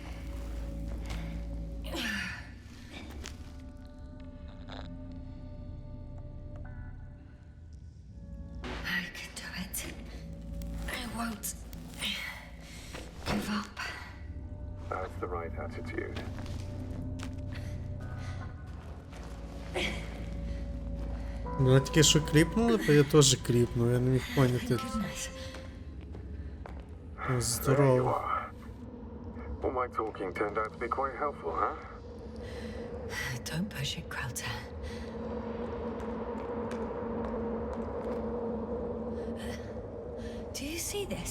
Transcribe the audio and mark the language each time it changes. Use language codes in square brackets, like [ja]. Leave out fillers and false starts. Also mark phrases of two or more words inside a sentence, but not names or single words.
[en] I can do it. I won't give up. That's the right attitude. [uk] Мене тільки що кліпнули, то я теж кліпнув, я не міг поняти. [en] Goodness. There you [uk] Здорово. [en] are. All my talking turned out to be quite helpful, huh? Don't push it, Krauter. Do you see this?